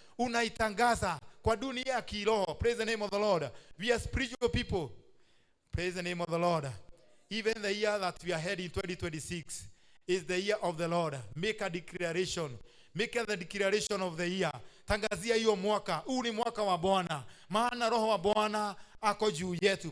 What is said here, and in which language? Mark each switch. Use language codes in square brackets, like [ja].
[sw] Unaitangaza kwa dunia ya kiroho. [en] Praise the name of the Lord. We are spiritual people. Praise the name of the Lord. Even the year that we are heading, 2026, is the year of the Lord. Make a declaration. Make the declaration of the year. [sw] Tangazia hiyo mwaka. Huu ni mwaka wa Bwana, maana Roho wa Bwana ako juu yetu.